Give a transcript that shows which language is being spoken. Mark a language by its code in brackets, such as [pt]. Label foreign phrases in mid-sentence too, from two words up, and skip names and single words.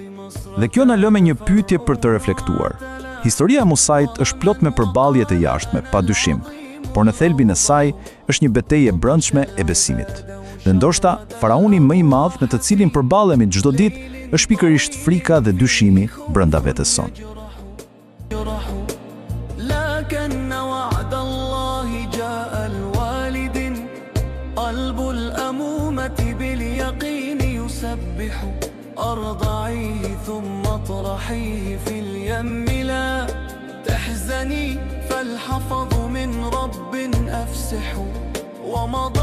[sq] Dhe kjo na lë me një pyetje për të reflektuar. Historia e Musait është plot me përballje të jashtme, padyshim, por në thelbin e saj është një betejë e brendshme e besimit. Dhe ndoshta faraoni më i madh me të cilin përballemi çdo ditë është pikërisht frika dhe dyshimi brenda vetes son. [ar] أرضعيه ثم اطرحيه في اليم لا تحزني فالحفظ من رب أفسح ومضى